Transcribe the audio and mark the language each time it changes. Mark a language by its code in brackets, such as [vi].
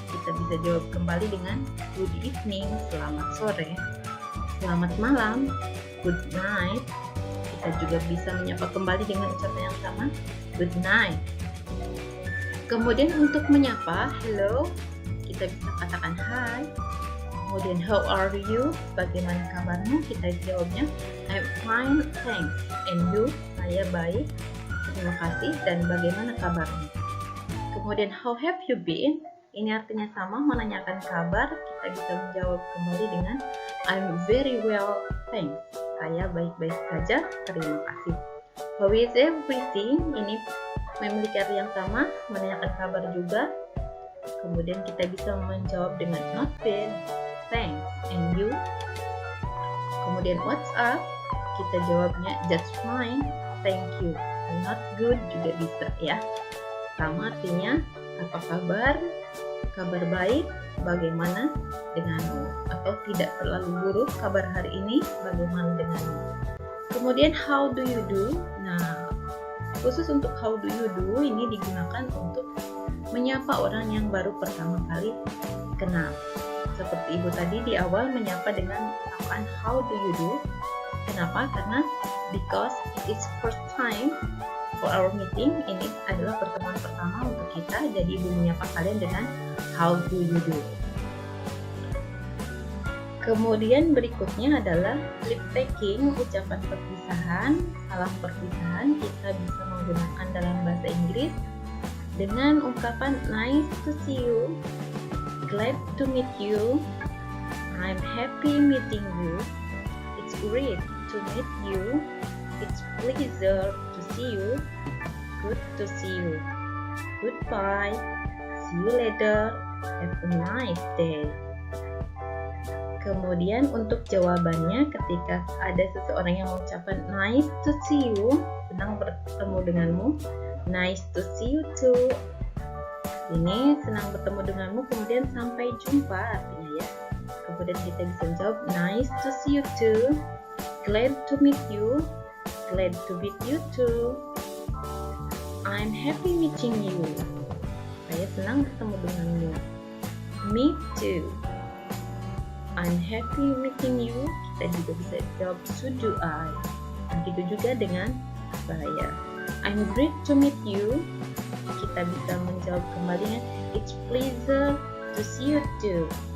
[id] Kita bisa jawab kembali dengan [en] good evening, [id] selamat sore, selamat malam, [en] good night. [id] Kita juga bisa menyapa kembali dengan ucapan yang sama, [en] good night. [id] Kemudian untuk menyapa, hello, kita bisa katakan hi. Kemudian [en] how are you? [id] Bagaimana kabarmu? Kita jawabnya [en] I'm fine, thanks. And you? [id] Saya baik. Terima kasih. Dan bagaimana kabarmu? Kemudian [en] how have you been? [id] Ini artinya sama, menanyakan kabar. Kita bisa menjawab kembali dengan [en] I'm very well, thanks. [id] Saya baik-baik saja. Terima kasih. [en] How is everything? [id] Ini memiliki arti yang sama, menanyakan kabar juga. Kemudian kita bisa menjawab dengan [en] not bad, thanks, and you. [id] Kemudian [en] what's up? [id] Kita jawabnya [en] just fine, thank you. Not good [id] juga bisa ya. Sama artinya apa kabar? Kabar baik, bagaimana denganmu? Atau tidak terlalu buruk kabar hari ini, bagaimana denganmu? Kemudian [en] how do you do? [id] Nah, khusus untuk how do you do ini digunakan untuk menyapa orang yang baru pertama kali kenal. Seperti ibu tadi di awal menyapa dengan sapaan [en] how do you do. [id] Kenapa? Karena [en] because it's first time for our meeting. [id] Ini adalah pertemuan pertama untuk kita. Jadi ibu menyapa kalian dengan [en] how do you do. [id] Kemudian berikutnya adalah [en] leave taking, [id] ucapan perpisahan. Salam perpisahan kita bisa menggunakan dalam bahasa Inggris dengan ungkapan [en] nice to see you, glad to meet you, I'm happy meeting you, it's great to meet you, it's pleasure to see you, good to see you, goodbye, see you later, have a nice day. [id] Kemudian untuk jawabannya, ketika ada seseorang yang mengucapkan [en] nice to see you, [id] senang bertemu denganmu, [en] nice to see you too. [id] Ini senang bertemu denganmu, kemudian sampai jumpa artinya ya. Kemudian kita bisa jawab [en] nice to see you too, glad to meet you, glad to meet you too, I'm happy meeting you. [id] Saya senang bertemu denganmu. [en] Me too. I'm happy meeting you. [id] Kita juga bisa jawab [en] so do I. [id] Begitu juga dengan saya. [en] I'm great to meet you. [id] Kita bisa menjawab kembali [en] it's pleasure to see you too.